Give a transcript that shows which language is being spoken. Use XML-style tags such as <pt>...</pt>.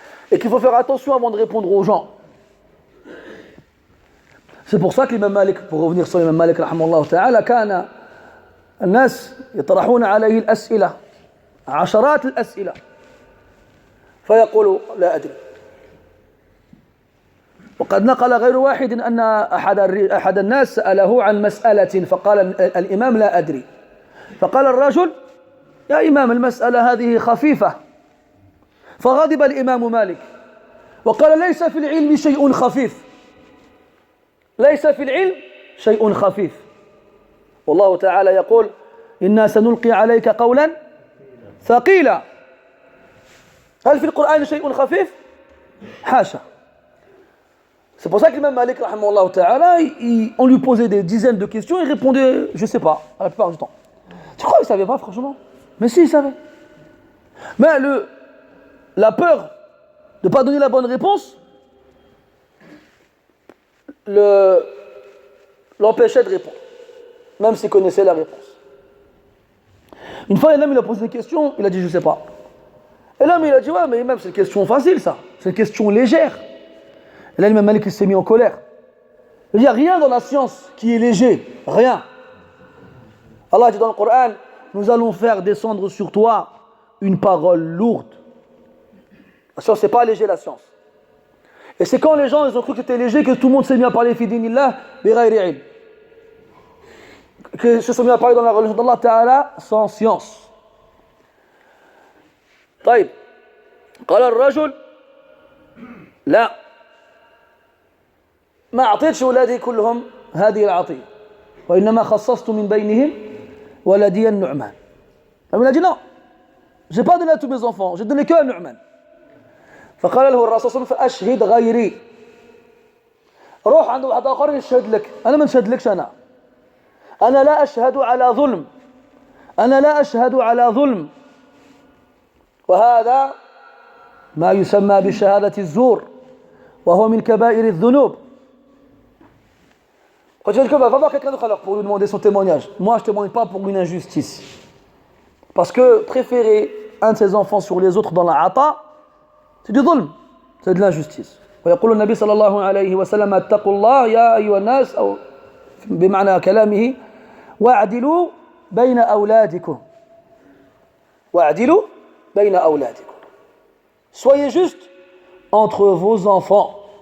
<fr>Et qu'il faut faire attention avant de répondre aux gens. C'est pour ça que l'imam Malik, pour revenir sur l'imam Malik, rahimahullah ta'ala,</fr> <ar>كان الناس يطرحون عليه الأسئلة عشرات الأسئلة فيقول لا أدري. وقد نقل غير واحد أن أحد الناس سأله عن مسألة فقال الإمام لا أدري. فقال الرجل يا إمام المسألة هذه خفيفة. فغضب الإمام مالك وقال ليس في العلم شيء خفيف. ليس في العلم شيء خفيف. والله تعالى يقول إنا سنلقي عليك قولا ثقيلا. هل في القرآن شيء خفيف؟ حاشا.</ar> <fr>C'est pour ça que l'imam Malik, rahimahullah ta'ala, on lui posait des dizaines de questions et il répondait, je ne sais pas, la plupart du temps. Tu crois qu'il ne savait pas, franchement? Mais si, il savait. Mais la peur de ne pas donner la bonne réponse l'empêchait de répondre, même s'il connaissait la réponse. Une fois, un homme il a posé une question, il a dit, je ne sais pas. Et l'homme il a dit, ouais, mais même c'est une question facile, ça. C'est une question légère. Et là, l'imam Malik s'est mis en colère. Il n'y a rien dans la science qui est léger. Rien. Allah dit dans le Coran, nous allons faire descendre sur toi une parole lourde. La science, c'est pas léger, la science. Et c'est quand les gens ils ont cru que c'était léger que tout le monde s'est mis à parler</fr> <ar>fi dinillah bi ghayri ilm.</ar> <fr>Que se sont mis à parler dans la religion d'Allah Ta'ala sans science.</fr> <ar>طيب قال الرجل لا ما أعطيتش ولادي كلهم هذه العطية وإنما خصصت من بينهم ولدي النعمان.</ar> <fr>Il a dit non, j'ai pas donné à tous mes enfants, j'ai donné que à Nu'man.</fr> <ar>فقال له الرسول صلى الله عليه وسلم فأشهد غيري. روح عند واحد آخر يشهد لك. أنا ما نشهدلكش أنا لا أشهد على ظلم. أنا لا أشهد على ظلم. وهذا ما يسمى بشهادة الزور وهو من كبائر الذنوب.</ar> <fr>Quand tu dis que va voir quelqu'un d'autre alors pour lui demander son témoignage. Moi je ne témoigne pas pour une injustice. Parce que préférer un de ses enfants sur les autres dans la ata, c'est du dhulm, c'est de l'injustice.</fr> <ar>ويقول النبي صلى الله عليه وسلم اتقوا الله يا أيها الناس أو بمعنى كلامه واعدلوا بين أولادكم. واعدلوا بين أولادكم.</ar> <fr>Soyez juste entre vos enfants.</fr>